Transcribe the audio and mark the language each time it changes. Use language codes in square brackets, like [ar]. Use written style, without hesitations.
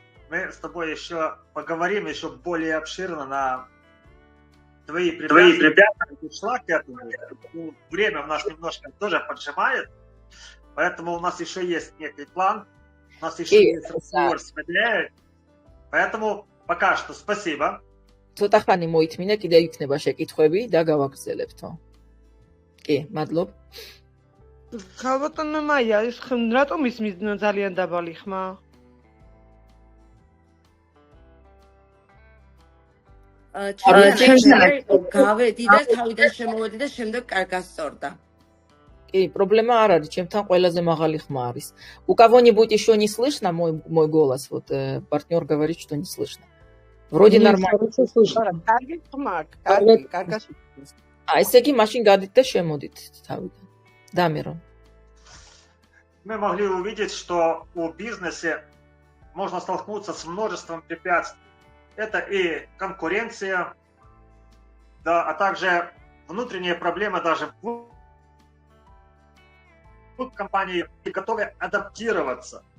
[ru] Мы с тобой еще поговорим еще более обширно на твои препятствия. Шла к этому. Время у нас немножко тоже поджимает, поэтому у нас еще есть некий план. У нас еще есть разговор с Медеей. Поэтому пока что спасибо. [ka] ცოტა ხანი მოითმინა, კიდე იქნება შეკითხვები და გავაგრძელებთო. კი, მადლობ. ხალბატონო მაია, ის რატომ ისმის ძალიან დაბალი ხმა? გავედი და თავიდან შემოვედი და შემდეგ კარგად სწორდა. [ru] И проблема [ka] არ არის, ჩემთან ყველაზე მაღალი ხმა არის. [ru] У кого-нибудь еще не слышно мой голос? Вот партнер говорит, что не слышно. Вроде нормально. [ka] კარგი ხმა, კარგად. ესე იგი მაშინ გადით და შემოდით თავიდან. [ru] Дамиро. Мы могли увидеть, что у бизнеса можно столкнуться с множеством препятствий. Это и конкуренция, да, а также внутренние проблемы даже в компании, готовы адаптироваться.